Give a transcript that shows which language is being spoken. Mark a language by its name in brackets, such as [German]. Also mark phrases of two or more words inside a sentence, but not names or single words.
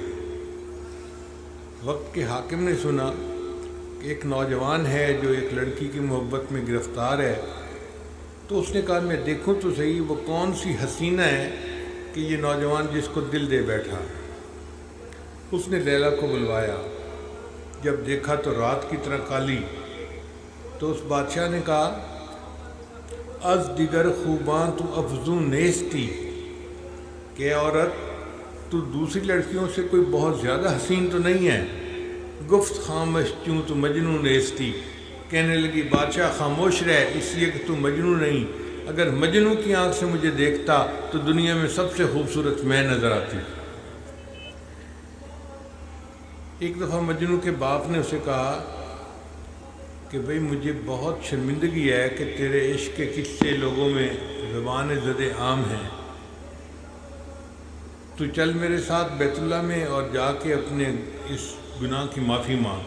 [Urdu] وقت کے حاکم نے سنا کہ ایک نوجوان ہے جو ایک لڑکی کی محبت میں گرفتار ہے، تو اس نے کہا میں دیکھوں تو صحیح وہ کون سی حسینہ ہے کہ یہ نوجوان جس کو دل دے بیٹھا۔ اس نے لیلا کو بلوایا، جب دیکھا تو رات کی طرح کالی۔ تو اس بادشاہ نے کہا [Persian] از دیگر خوباں تو افزوں نیستی، [Urdu] کہ عورت تو دوسری لڑکیوں سے کوئی بہت زیادہ حسین تو نہیں ہے۔ [Persian] گفت خامش چوں تو مجنون نیستی، [Urdu] کہنے لگی بادشاہ خاموش رہ اس لیے کہ تو مجنو نہیں، اگر مجنو کی آنکھ سے مجھے دیکھتا تو دنیا میں سب سے خوبصورت میں نظر آتی۔ ایک دفعہ مجنو کے باپ نے اسے کہا کہ بھئی مجھے بہت شرمندگی ہے کہ تیرے عشق کے قصے لوگوں میں زبان زد عام ہیں، تو چل میرے ساتھ بیت اللہ میں اور جا کے اپنے اس گناہ کی معافی مانگ۔